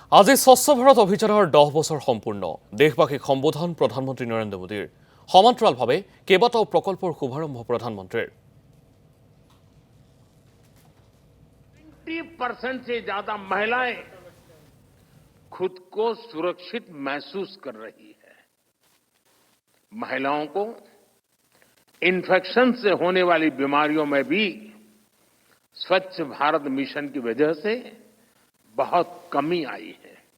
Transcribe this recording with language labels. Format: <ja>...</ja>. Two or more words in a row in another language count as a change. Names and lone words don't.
<as>আজি স্বচ্ছ ভাৰত অভিযানৰ 10 বছৰ সম্পূৰ্ণ। দেশবাসীক সম্বোধন প্ৰধানমন্ত্ৰী নৰেন্দ্ৰ মোদীৰ। সমান্তৰালভাৱে কেইবাটাও প্ৰকল্পৰ শুভাৰম্ভ প্ৰধানমন্ত্ৰীৰ।</as> <hi>90% से ज्यादा महिलाएं खुद को सुरक्षित महसूस कर रही है। महिलाओं को इन्फेक्शन से होने वाली बीमारियों में भी स्वच्छ भारत मिशन की वजह से बहुत कमी आई है।</hi>